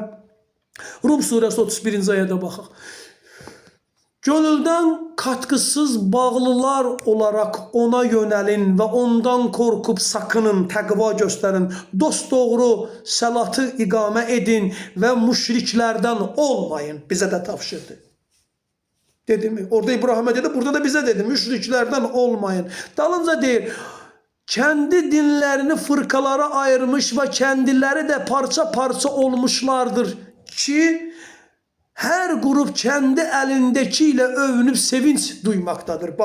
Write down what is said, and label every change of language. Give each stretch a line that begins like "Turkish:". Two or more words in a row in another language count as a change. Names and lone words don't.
Azerbaijani: Rum surəsi 31-ci ayədə baxaq. Gönüldən qatqısız bağlılar olaraq ona yönəlin və ondan qorxub sakının, təqva göstərin. Dosdoğru səlatı iqamə edin və müşriklərdən olmayın. Bizə də tapşırdı.
Turkish: Dedi mi? Orada İbrahim'e dedi, burada da bize dedi. Müşriklerden olmayın.
Azerbaijani: Dalınca deyir,
Turkish: kendi dinlerini fırkalara ayırmış ve kendileri de parça parça olmuşlardır ki, her grup kendi elindekiyle övünüp sevinç duymaktadır.